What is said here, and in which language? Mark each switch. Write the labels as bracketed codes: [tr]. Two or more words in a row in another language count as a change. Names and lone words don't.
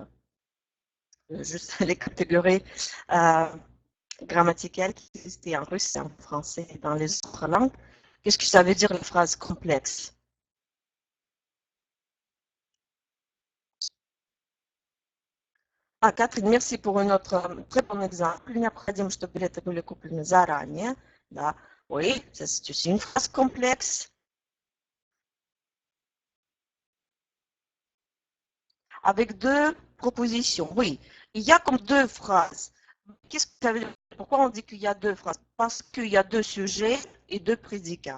[fr] Juste les catégories grammaticales qui existaient en russe et en français et dans les autres langues. Qu'est-ce que ça veut dire une phrase complexe? Катрин, merci pour un autre très bon exemple. [ru] Необходимо, чтобы билеты были куплены заранее. Да. [fr] Oui, c'est aussi une phrase complexe. Avec deux propositions. Oui, il y a comme deux phrases. Qu'est-ce que ça veut dire? Pourquoi on dit qu'il y a deux phrases? Parce qu'il y a deux sujets et deux prédicats.